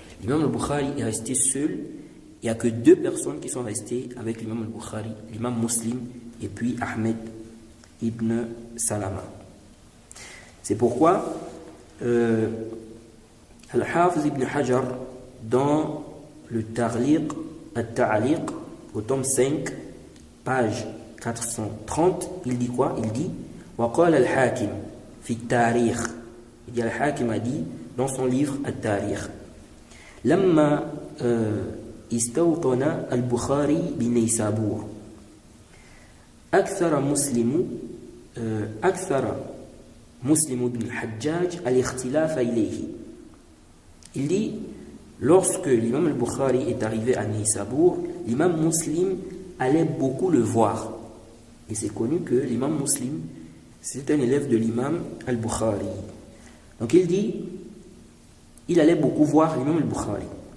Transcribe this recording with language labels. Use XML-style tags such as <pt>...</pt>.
<fr>L'imam Al-Bukhari est resté seul. Il n'y a que 2 personnes qui sont restées avec l'imam Al-Bukhari, l'imam Muslim et puis Ahmed ibn Salama. C'est pourquoi Al-Hafiz ibn Hajar, dans le Tarliq, Al-Ta'aliq, au tome 5, page 430, il dit quoi? Il dit</fr> <ar>وقال الحاكم في التاريخ.</ar> <fr>Il dit Al-Hakim a dit dans son livre Al-Tarikh</fr> <ar>لما استوطن البخاري بنيسابور أكثر مسلم بن الحجاج الاختلاف إليه.</ar> <fr>Il dit, lorsque l'imam al-Bukhari est arrivé à Neysabour, l'imam Muslim allait beaucoup le voir. Et c'est connu que l'imam Muslim, c'est un élève de l'imam al-Bukhari. Donc il dit, il allait beaucoup voir l'imam al-Bukhari.</fr>